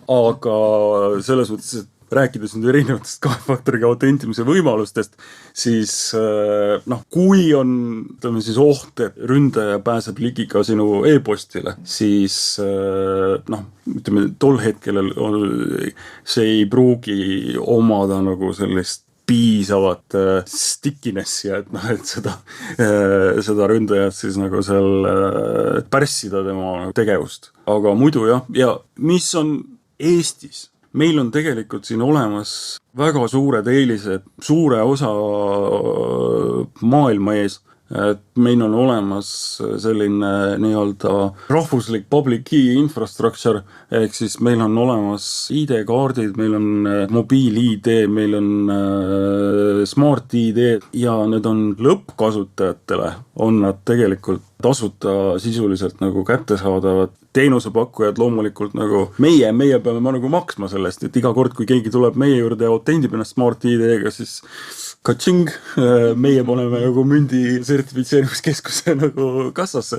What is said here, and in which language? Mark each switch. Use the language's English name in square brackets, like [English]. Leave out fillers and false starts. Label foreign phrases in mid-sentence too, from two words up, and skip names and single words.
[Estonian] Aga selles mõttes, et rääkides nüüd erinevatest 2 faktoriga autentimise võimalustest, siis kui on siis oht, et ründaja pääseb ligi ka sinu e-postile, siis tol hetkel see ei pruugi omada nagu sellist piisavat stickinessi, et seda ründajat siis nagu seal pärssida tema tegevust. Aga muidu jah, ja mis on Eestis? Meil on tegelikult siin olemas väga suured eelised suure osa maailma ees, et meil on olemas selline nii-öelda rahvuslik [English] public key infrastructure, [Estonian] ehk siis meil on olemas ID-kaardid, meil on mobiil-ID, meil on smart ID ja need on lõppkasutajatele, on nad tegelikult tasuta sisuliselt nagu kättesaadavad. Teenusepakkujad loomulikult nagu meie peame nagu maksma sellest, et iga kord, kui keegi tuleb meie juurde ja autendib ennast smart ID-ga, siis katsing, meie paneme nagu mündi sertifitseerimiskeskuse nagu kassasse.